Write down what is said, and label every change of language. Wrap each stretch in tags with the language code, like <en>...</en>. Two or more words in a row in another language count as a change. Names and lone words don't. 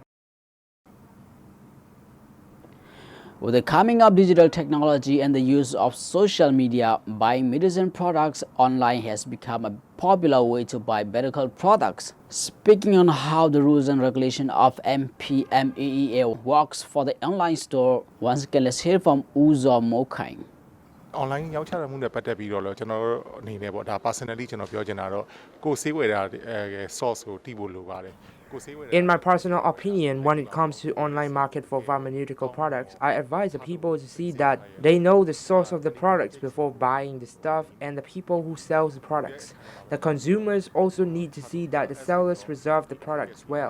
<en>With the coming of digital technology and the use of social media, buying medicine products online has become a popular way to buy medical products. Speaking on how the rules and regulation of MPMEEA works for the online store, once again let's hear from Uzo Mokai.</en> <my>online ရောက်ချတာမှုနဲ့ပတ်သက်ပြီးတော့ကျွန်တော်တို့အနေနဲ့ပေါ့ဒါ personally ကျွန်တော်ပြောချင်တာတော့ကိုယ်ဆေးဝယ်တာ source ကိုတည်ဖို့လိုပါတယ်</my> <en>In my personal opinion, when it comes to online market for pharmaceutical products, I advise the people to see that they know the source of the products before buying the stuff and the people who sell the products. The consumers also need to see that the sellers preserve the products well.</en>